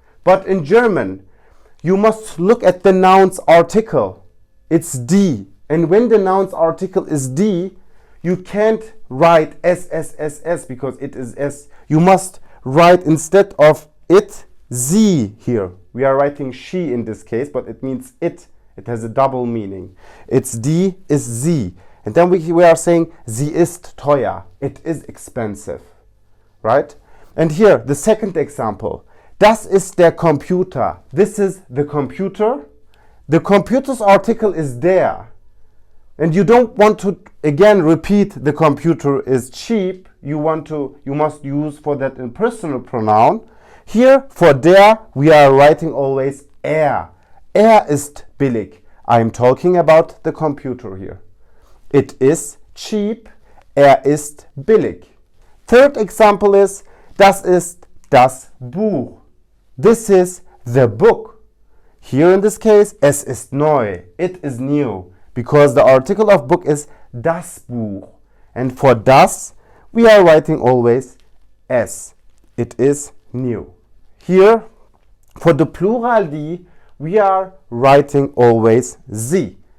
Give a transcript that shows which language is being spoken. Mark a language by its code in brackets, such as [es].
[en] But in German, you must look at the noun's article. It's die. And when the noun's article is die, you can't write S because it is S. You must write instead of it, sie here. We are writing she in this case, but it means it. It has a double meaning. It's die is sie. And then we are saying [de] sie ist teuer. [en] It is expensive. Right? And here, the second example. [de] Das ist der Computer. [en] This is the computer. The computer's article is der. And you don't want to again repeat the computer is cheap. You must use for that a personal pronoun. Here for der we are writing always er. [de] Er ist billig. [en] I'm talking about the computer here. It is cheap. [de] Er ist billig. [en] Third example is [de] das ist das Buch. [en] This is the book. Here in this case, [de] es ist neu. [en] It is new. Because the article of book is das Buch. And for das, we are writing always es. It is new. Here, for the plural die, we are writing always sie.